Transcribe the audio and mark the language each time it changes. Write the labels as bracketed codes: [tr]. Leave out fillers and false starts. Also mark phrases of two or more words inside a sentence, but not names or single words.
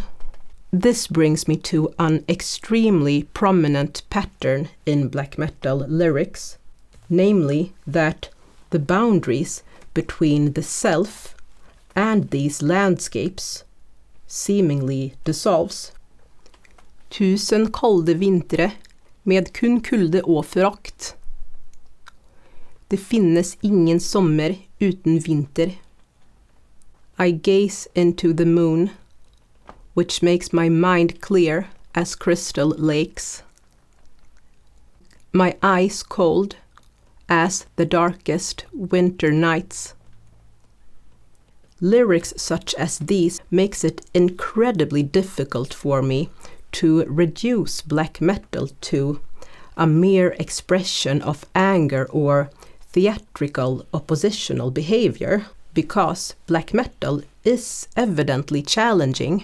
[en] This brings me to an extremely prominent pattern in black metal lyrics, namely that the boundaries between the self and these landscapes seemingly dissolves. [no] Tusen kalde vintre med kun kulde og forakt. Det finnes ingen sommer uten vinter. [en] I gaze into the moon, which makes my mind clear as crystal lakes. My eyes cold as the darkest winter nights. Lyrics such as these makes it incredibly difficult for me to reduce black metal to a mere expression of anger or theatrical oppositional behavior, because black metal is evidently challenging.